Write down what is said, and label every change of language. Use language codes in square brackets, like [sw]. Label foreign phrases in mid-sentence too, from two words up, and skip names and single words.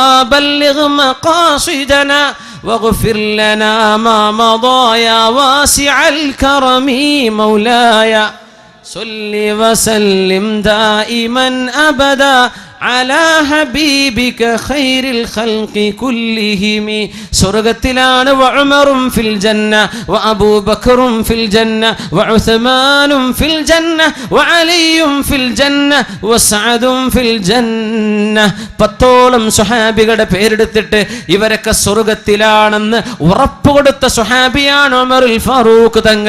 [ar] بلغ مقاصدنا واغفر لنا ما مضى يا واسع الكرم مولاي صل وسلم دائما أبدا على حبيبك خير الخلق كلهم സ്വർഗ്ഗത്തിലാണ് وعمر في الجنة وأبو بكر في الجنة وعثمان في الجنة وعلي في الجنة وسعد في الجنة. [ml] 10ഓളം സ്വഹാബികളുടെ പേരെടുത്തിട്ട് ഇവരൊക്കെ സ്വർഗ്ഗത്തിലാണെന്ന് ഉറപ്പ് കൊടുത്ത സ്വഹാബിയാണ് ഉമറുൽ ഫാറൂഖ് തങ്ങൾ.